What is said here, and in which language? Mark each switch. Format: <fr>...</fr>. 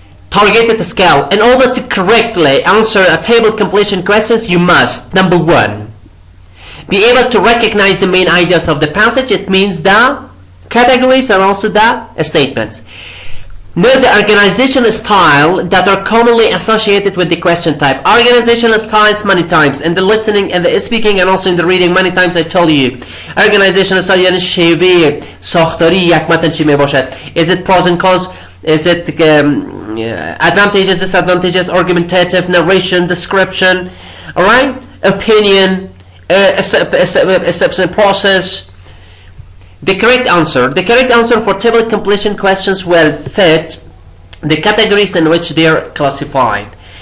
<en>Targeted skill. In order to correctly answer a table completion questions, you must, number 1, be able to recognize the main ideas of the passage. It means the categories and also the statements. Know the organizational style that are commonly associated with the question type. Organizational styles many times in the listening and the speaking and also in the reading many times I told you.</en> <fa>Organizational style یعنی شیوه ساختاری یک متن چی می باشد.</fa> <en>Is it pros and cons? Is it advantages, disadvantages, argumentative, narration, description, alright? Opinion, acceptance process. The correct answer for table completion questions will fit the categories in which they are classified.</en>